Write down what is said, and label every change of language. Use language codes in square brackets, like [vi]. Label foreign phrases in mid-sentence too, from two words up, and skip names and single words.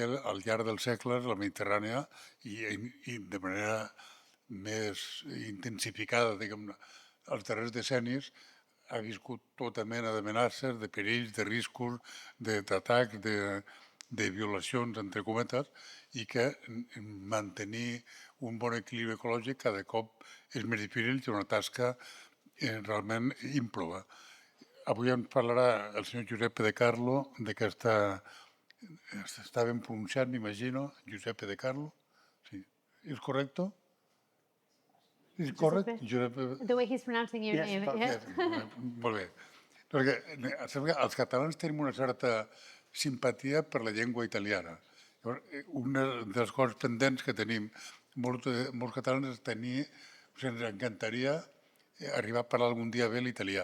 [ca] al llarg dels segles la Mediterrània, i de manera més intensificada, diguem-ne, els darrers decennis, ha viscut tota mena d'amenaces, de perills, de riscos, d'atacs, de violacions, entre cometes, i que mantenir un bon equilibri ecològic cada cop és més difícil i una tasca realment ímproba. Avui ens parlarà el senyor Giuseppe di Carlo d'aquesta... Està ben pronunciat, m'imagino, Giuseppe di Carlo. Sí. És correcte? És correcte? [en] The way he's pronouncing your name. Yes. [ca] Molt bé. Perquè els catalans tenim una certa simpatia per la llengua italiana. Una de les coses pendents que tenim molts catalans és tenir... Ens encantaria arribar a parlar algun dia bé l'italià.